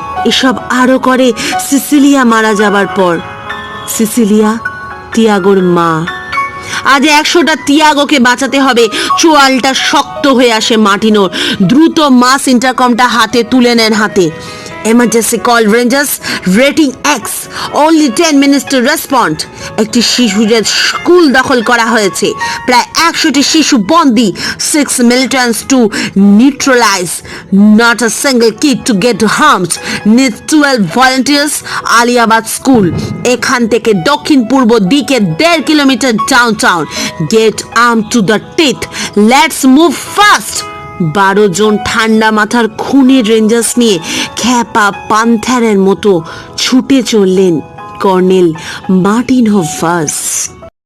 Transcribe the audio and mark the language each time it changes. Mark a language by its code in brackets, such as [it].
[bn] এসব আরো করে সিসিলিয়া মারা যাবার পর। সিসিলিয়া তিয়াগোর মা। আজ 100টা তিয়াগোকে বাঁচাতে হবে। চোয়ালটা শক্ত হয়ে আসে মার্টিনোর। দ্রুত মাস ইন্টারকমটা হাতে তুলে নেন হাতে। [en] Emergency call rangers, rating X, only 10 minutes to respond. [bn] একটি শিশুদের স্কুল দখল করা হয়েছে, প্রায় 100টি শিশু বন্দী, [en] 6 militants to neutralize, not a single kid to get harmed, need 12 volunteers. [bn] Aliabad school, এখান থেকে দক্ষিণ পূর্ব দিকে 1.5 kilometre downtown, [en] Get arm to the teeth, let's move fast. [bn] 12 জন ঠান্ডা মাথার খুনের রেঞ্জার্স নিয়ে খ্যাপা পান্থারের মতো ছুটে চললেন কর্নেল মার্টিনহো ফার্স্ট।